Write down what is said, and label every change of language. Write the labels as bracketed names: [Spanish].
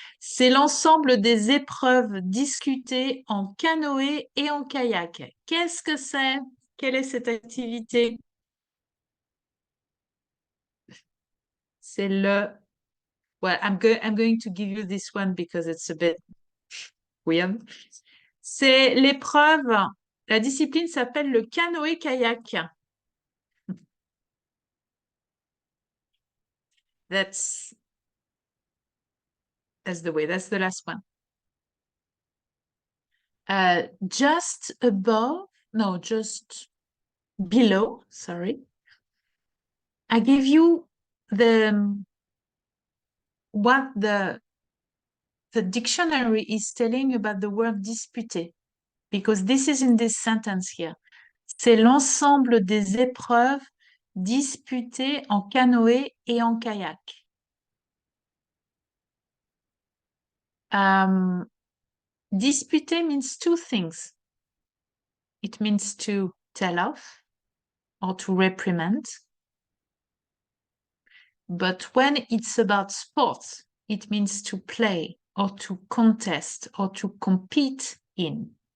[French] C'est l'ensemble des épreuves discutées en canoë et en kayak. Qu'est-ce que c'est? Quelle est cette activité? C'est le... [English] Well, I'm going to give you this one because it's a bit weird. [French] C'est l'épreuve, la discipline s'appelle le canoë-kayak. [English] That's the way, that's the last one. Just above, no, just below, sorry. I give you what the dictionary is telling about the word disputé, because this is in this sentence here. [French] C'est l'ensemble des épreuves disputées en canoë et en kayak. [English] Disputer means two things. It means to tell off or to reprimand. But when it's about sports, it means to play or to contest or to compete in.